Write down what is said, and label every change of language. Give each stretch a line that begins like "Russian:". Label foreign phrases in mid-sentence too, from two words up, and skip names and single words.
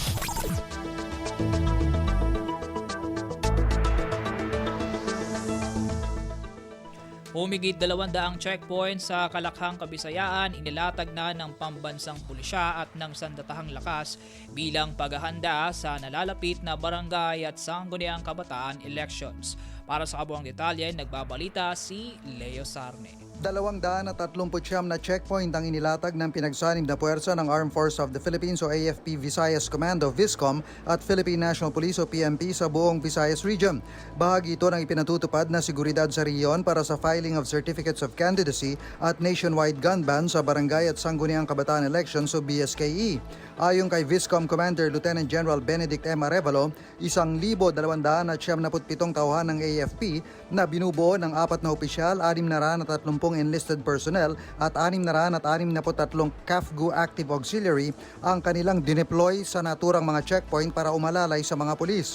Filipino: Humigit 200 checkpoints sa Kalakhang, Kabisayaan inilatag na ng pambansang pulisya at ng sandatahang lakas bilang paghahanda sa nalalapit na barangay at sangguniang kabataan elections. Para sa kabuang detalye, nagbabalita si Leo Sarne. 239 na checkpoint ang inilatag ng pinagsanib na puwersa ng Armed Forces of the Philippines o AFP Visayas Commando Viscom at Philippine National Police o PNP sa buong Visayas Region. Bahagi ito ng ipinatutupad na seguridad sa riyon para sa
English: filing of certificates of candidacy
Filipino: at
English: nationwide gun ban
Filipino: sa barangay at sangguniang kabataan elections o BSKE. Ayon kay Viscom Commander Lieutenant General Benedict M. Arevalo, 1,277 tauhan ng AFP na binubuo ng 4 na opisyal, 630
English: enlisted personnel
Filipino: at 663 CAFGU
English: active auxiliary
Filipino: ang kanilang dineploy sa naturang mga checkpoint para umalalay sa mga pulis.